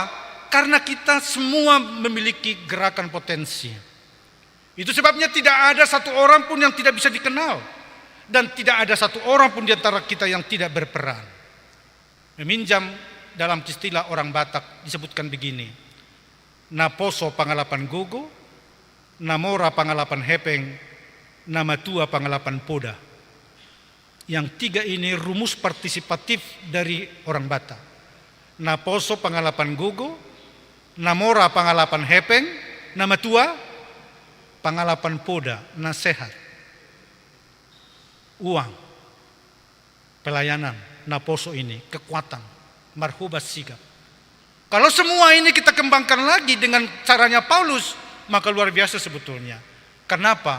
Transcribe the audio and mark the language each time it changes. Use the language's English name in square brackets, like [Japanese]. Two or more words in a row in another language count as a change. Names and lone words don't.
[Indonesian] Karena kita semua memiliki gerakan potensi. Itu sebabnya tidak ada satu orang pun yang tidak bisa dikenal. Dan tidak ada satu orang pun di antara kita yang tidak berperan. Meminjam dalam istilah orang Batak disebutkan begini. [Batak Toba] Naposo pangalapan gogo, namora pangalapan hepeng, nama tua pangalapan poda. [Indonesian] Yang 3 ini rumus partisipatif dari orang Batak. [Batak Toba] Naposo pangalapan gogo, namora pangalapan hepeng, nama tua pangalapan poda, [Indonesian] nasihat, uang, pelayanan, naposo ini, kekuatan, marhubas sigap. Kalau semua ini kita kembangkan lagi dengan caranya Paulus, maka luar biasa sebetulnya. Kenapa?